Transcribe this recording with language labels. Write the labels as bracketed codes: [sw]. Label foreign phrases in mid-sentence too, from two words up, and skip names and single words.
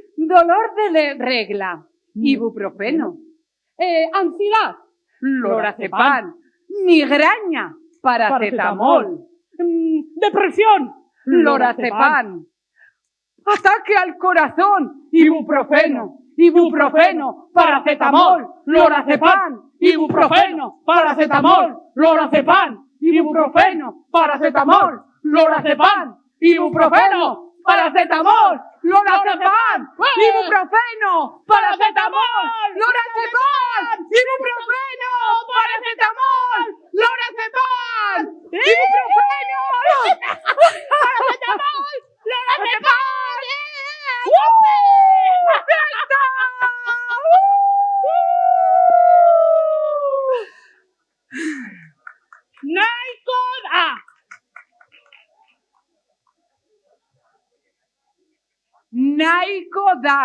[es] Dolor de regla. Ibuprofeno. Ansiedad. Lorazepam. Migraña. Paracetamol. Depresión. Lorazepam. Ataque al corazón. Ibuprofeno. Ibuprofeno. Paracetamol. Lorazepam. Ibuprofeno. Paracetamol. Lorazepam. Ibuprofeno. Paracetamol. Lorazepam. Ibuprofeno. Paracetamol. Lorazepam. Ibuprofeno. Paracetamol. Lorazepam. Ibuprofeno. Paracetamol. Lorazepam. Ibuprofeno. Paracetamol. Lorazepam. [eu] Nahiko da. Nahiko da.